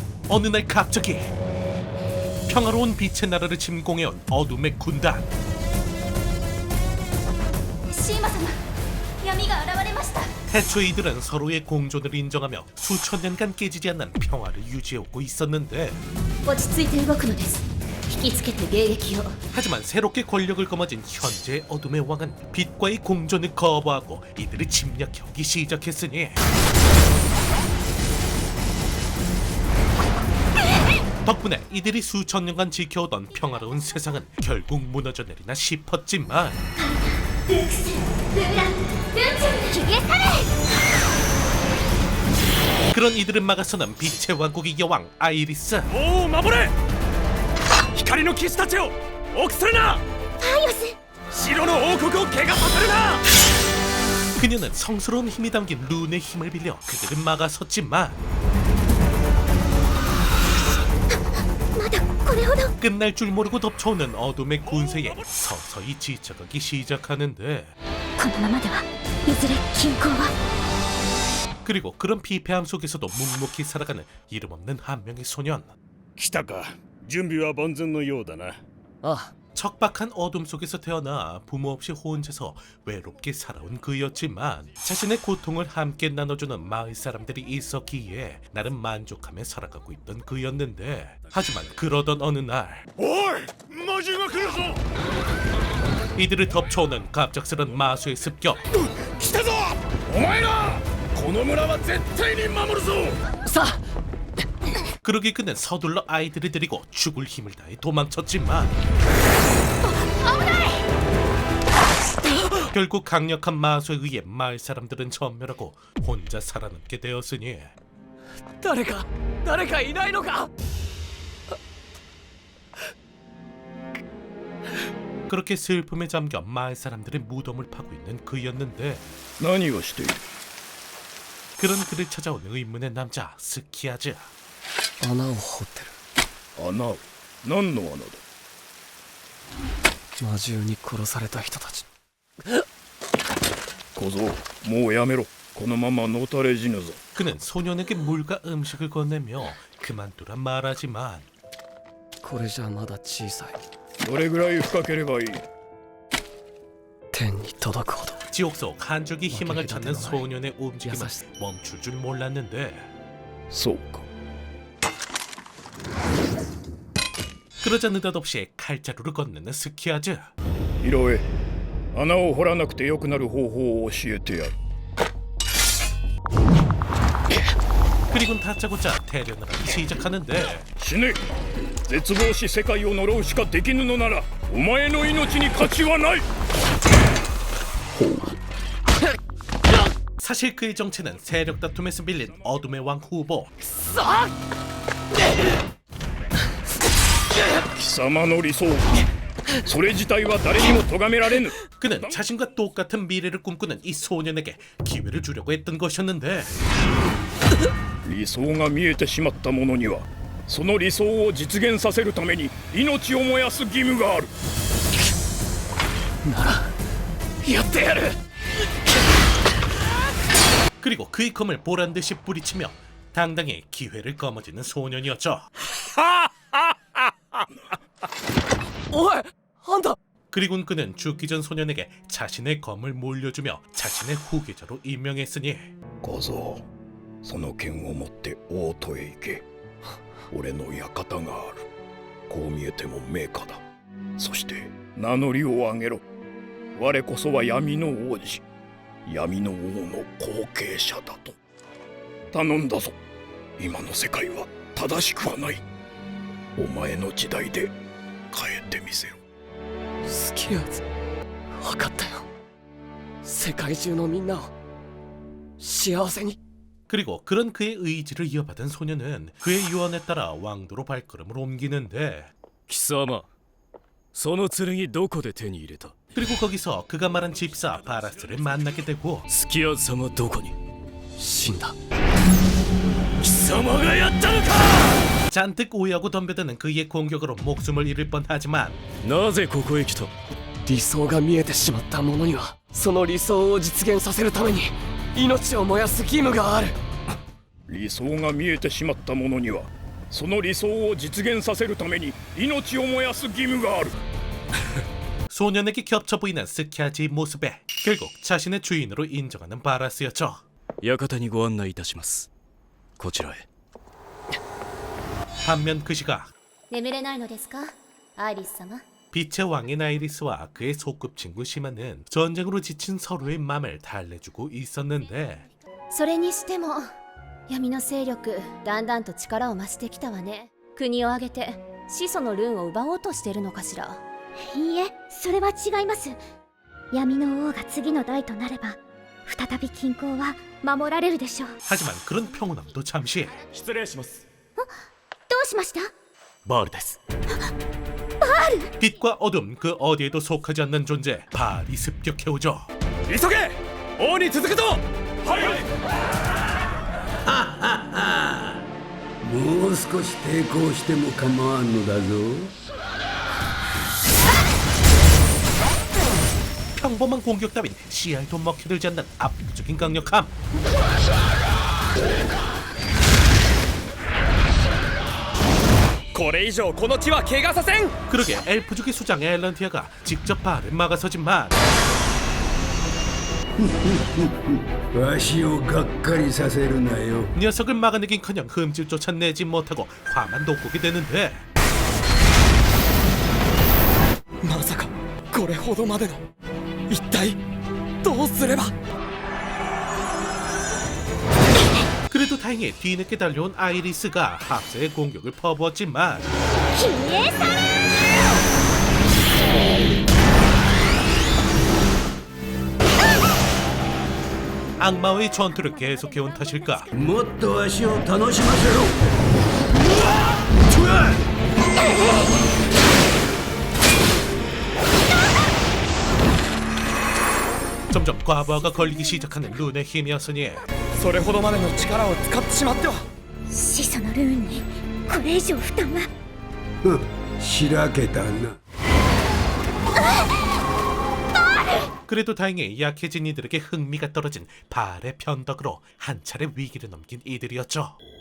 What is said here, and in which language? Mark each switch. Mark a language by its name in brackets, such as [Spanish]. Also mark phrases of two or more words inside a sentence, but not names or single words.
[Korean] 어느 날 갑자기 평화로운 빛의 나라를 침공해온 어둠의 군단. [Japanese] シーマ様、闇が現れました。 [Korean] 태초에 이들은 서로의 공존을 인정하며 수천 년간 깨지지 않는 평화를 유지해오고 있었는데, [Japanese] 落ち着いて動くのです。引きつけて迎撃を。 [Korean] 하지만 새롭게 권력을 거머쥔 현재의 어둠의 왕은 빛과의 공존을 거부하고 이들을 침략해오기 시작했으니 덕분에 이들이 수천 년간 지켜오던 평화로운 세상은 결국 무너져 내리나 싶었지만, [Japanese] ルークス、ルーラン、ルンチュン、消え去れ。 [Korean] 그런 이들을 막아서는 빛의 왕국의 여왕 아이리스. [Japanese] 王を守れ光の騎士たちを臆するなファイオス、白の王国を怪我させるな [Korean] 그녀는 성스러운 힘이 담긴 룬의 힘을 빌려 그들을 막아섰지만 [Japanese] まだこれほど。 [Korean] 끝날 줄 모르고 덮쳐오는 어둠의 군세에 서서히 지쳐가기 시작하는데, [Japanese] このままではいずれ均衡は。 [Korean] 그리고 그런 피폐함 속에서도 묵묵히 살아가는 이름 없는 한 명의 소년. [Japanese] 来たか準備は万全のようだなああ [Korean] 척박한 어둠 속에서 태어나 부모 없이 혼자서 외롭게 살아온 그였지만, 자신의 고통을 함께 나눠주는 마을 사람들이 있었기에 나름 만족하며 살아가고 있던 그였는데, 하지만 그러던 어느 날 [Japanese] おい魔獣が来るぞ [Korean] 이들을 덮쳐오는 갑작스런 마수의 습격. [Japanese] 来たぞお前らこの村は絶対に守るぞさあ [Korean] 그러기 그는 서둘러 아이들을 데리고 죽을 힘을 다해 도망쳤지만, 결국 강력한 마수에 의해 마을 사람들은 전멸하고 혼자 살아남게 되었으니 [Japanese] 誰かいないのか [Korean] 그렇게 슬픔에 잠겨 마을 사람들의 무덤을 파고 있는 그였는데, [Japanese] 何をしている [Korean] 그런 그를 찾아온 의문의 남자 스키아즈. [Japanese] 穴を掘ってる穴を何の穴だ魔獣に殺された人たち小僧もうやめろこのままのたれ死ぬぞ [Korean] 그는 소년에게 물과 음식을 건네며 그만두라 말하지만, [Japanese] これじゃまだ小さいどれぐらい深ければいい天に届くほど [Korean] 지옥 속 한 줄기 희망을 찾는 소년의 움직임은 멈출 줄 몰랐는데, [Japanese] そうか [Korean] 그러자 느닷없이 칼자루를 건네는 스키아즈. [Japanese] 色へ穴を掘らなくてよくなる方法を教えてやる [Korean] 그리곤 다짜고짜 대련을 하기 시작하는데, [Japanese] 死ね絶望し世界を呪うしかできぬのならお前の命に価値はない [Korean] 사실 그의 정체는 세력 다툼에서 밀린 어둠의 왕 후보. [Japanese] 貴様の理想それ自体は誰にも咎められぬ [Korean] 그는 자신과 똑같은 미래를 꿈꾸는 이 소년에게 기회를 주려고 했던 것이었는데, [Japanese] 理想が見えてしまった者にはその理想を実現させるために命を燃やす義務があるやってやる [Korean] 그리고 그의 검을 보란듯이 뿌리치며 당당히 기회를 거머쥐는 소년이었죠. [Japanese] おいあんた [Korean] 그리곤 그는 죽기 전 소년에게 자신의 검을 물려주며 자신의 후계자로 임명했으니, [Japanese] 小僧その剣を持って王都へ行け俺の館があるこう見えても名家だそして名乗りを上げろ我こそは闇の王子闇の王の後継者だと頼んだぞ今の世界は正しくはないお前の時代で変えてみせろスキアーズ分かったよ世界中のみんなを幸せに [Korean] 그리고 그런 그의 의지를 이어받은 소년은 그의 유언에 따라 왕도로 발걸음을 옮기는데, [Japanese] 貴様その剣どこで手に入れた [Korean] 그리고 거기서 그가 말한 집사 바라스를 만나게 되고, [Japanese] スキア様どこに死んだ貴様がやったのか [Korean] 잔뜩 오해하고 덤벼드는 그의 공격으로 목숨을 잃을 뻔하지만, [Japanese] なぜここへ来た理想が見えてしまった者にはその理想を実現させるために命を燃やす義務がある理想が見えてしまった者にはその理想を実現させるために命を燃やす義務がある。 [Korean] 소년에게 겹쳐 보이는 스키아지의 모습에 결국 자신의 주인으로 인정하는 바라스였죠. [Japanese] 館にご案内いたします。こちらへ。 [Korean] 반면 그 시각 [Japanese] 眠れないのですかアイリス様。 [Korean] 빛의 왕인 아이리스와 그의 소꿉친구 시마는 전쟁으로 지친 서로의 맘을 달래주고 있었는데 [Japanese] それにしても闇の勢力だんだんと力を増してきたわね。国を挙げて始祖のルーンを奪おうとしてるのかしら。いいえ、それは違います。闇の王が次の代となれば再び均衡は守られるでしょう。 [Korean] 하지만 그런 평온함도 잠시 [Japanese] 失礼します。どうしました？バールです。 [Korean] 빛과 어둠 그 어디에도 속하지 않는 존재 바알이 습격해오죠. [Japanese] 急げ！王に続くぞ！はい！もう少し抵抗しても構わんのだぞ。 [Korean] 평범한 공격 따윈 씨알도 먹혀들지 않는 압도적인 강력함. [Japanese] これ以上この地は怪我させん。 [Korean] 그러게 엘프족의 수장 엘런티아가 직접 바알을 막아서지만 [Japanese] わしをがっかりさせるなよ。 [Korean] 녀석을 막아내긴커녕 흠집조차 내지 못하고 화만 돋구게 되는데 [Japanese] まさかこれほどまでの一体どうすれば。 [Korean] 그래도 다행히 뒤늦게 달려온 아이리스가 합세의 공격을 퍼부었지만 [Japanese] 消え去れ！ [Korean] 악마와의 전투를 계속해온 탓일까 [Japanese] もっとわしを楽しませろ。 [Korean] 점점 과부하가 걸리기 시작하는 룬의 힘이었으니 [Japanese] それほどまでの力を使ってしまっては。始祖のルーンにこれ以上負担は。ふん、しらけたな。 [Korean] 그래도 다행히 약해진 이들에게 흥미가 떨어진 바알의 편덕으로 한 차례 위기를 넘긴 이들이었죠.